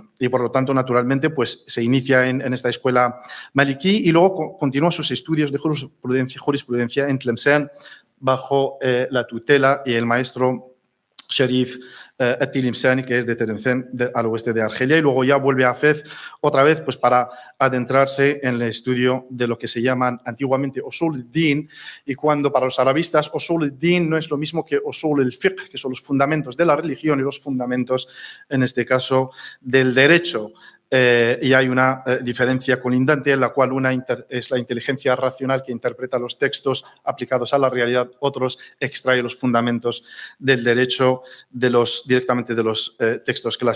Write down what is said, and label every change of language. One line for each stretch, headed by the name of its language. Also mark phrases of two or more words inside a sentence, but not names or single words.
Spanish: Y por lo tanto, naturalmente, pues se inicia en esta escuela maliki y luego continúa sus estudios de jurisprudencia en Tlemcen bajo la tutela y el maestro Sherif At-Tilimsani, que es de Tlemcen, al oeste de Argelia, y luego ya vuelve a Fez otra vez pues, para adentrarse en el estudio de lo que se llaman antiguamente
Arabic: أصول الدين,
Spanish: y cuando para los arabistas
Arabic: أصول الدين
Spanish: no es lo mismo que
Arabic: أصول الفقه,
Spanish: que son los fundamentos de la religión y los fundamentos, en este caso, del derecho. Y hay una diferencia colindante en la cual una es la inteligencia racional que interpreta los textos aplicados a la realidad, otros extrae los fundamentos del derecho directamente de los textos clásicos.